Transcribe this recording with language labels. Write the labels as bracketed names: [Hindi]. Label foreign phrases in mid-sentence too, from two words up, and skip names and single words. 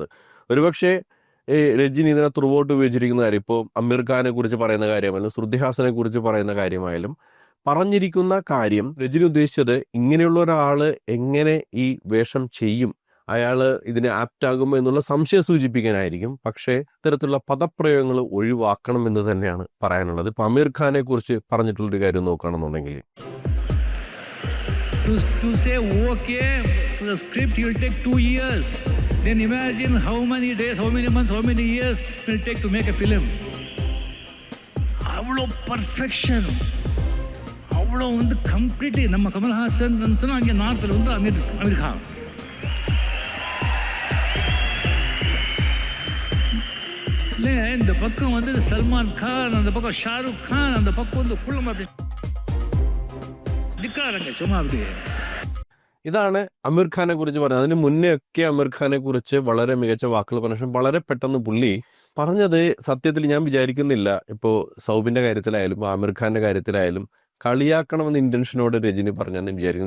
[Malayalam] ഒരുപക്ഷെ രജനി ഇതിനെ ത്രൂ ഔട്ട് ഉപയോഗിച്ചിരിക്കുന്ന കാര്യം, ഇപ്പോൾ അമീർ ഖാനെ കുറിച്ച് പറയുന്ന കാര്യമായാലും ശ്രുതി ഹാസനെ കുറിച്ച് പറയുന്ന കാര്യമായാലും പറഞ്ഞിരിക്കുന്ന കാര്യം രജനി ഉദ്ദേശിച്ചത് ഇങ്ങനെയുള്ള ഒരാൾ എങ്ങനെ ഈ വേഷം ചെയ്യും, അയാൾ ഇതിന് ആപ്റ്റാകുമോ എന്നുള്ള സംശയം സൂചിപ്പിക്കാനായിരിക്കും. പക്ഷേ ഇത്തരത്തിലുള്ള പദപ്രയോഗങ്ങൾ ഒഴിവാക്കണം എന്ന് തന്നെയാണ് പറയാനുള്ളത്. ഇപ്പം അമീർ ഖാനെ കുറിച്ച് പറഞ്ഞിട്ടുള്ളൊരു കാര്യം നോക്കുകയാണെന്നുണ്ടെങ്കിൽ, [English] To say okay to the script, it will take 2 years. Then imagine how many days, how many months, how many years it will take to make a film. [Tamil] அவ்வளோ பர்ஃபெக்ஷன், அவ்வளோ வந்து கம்ப்ளீட்லி நம்ம கமல்ஹாசன் சொன்னால் அங்கே நார்த்தில் வந்து அமீர் கான். இல்லைங்க, இந்த பக்கம் வந்து சல்மான் கான், அந்த பக்கம் ஷாருக் கான், அந்த பக்கம் வந்து குள்ளம் அப்படி [Malayalam] നിൽക്കാറങ്ങ് ചുമ്മാ അവിടെ. ഇതാണ് അമീർ ഖാനെ കുറിച്ച് പറഞ്ഞത്. അതിന് മുന്നേ ഒക്കെ അമീർ ഖാനെ കുറിച്ച് വളരെ മികച്ച വാക്കുകൾ പറഞ്ഞ, വളരെ പെട്ടെന്ന് പുള്ളി പറഞ്ഞത് സത്യത്തിൽ ഞാൻ വിചാരിക്കുന്നില്ല ഇപ്പോൾ സൗബിന്റെ കാര്യത്തിലായാലും ആമിർ ഖാന്റെ കാര്യത്തിലായാലും കളിയാക്കണമെന്ന ഇന്റൻഷനോട് രജനി പറഞ്ഞെന്ന് വിചാരിക്കുന്നു.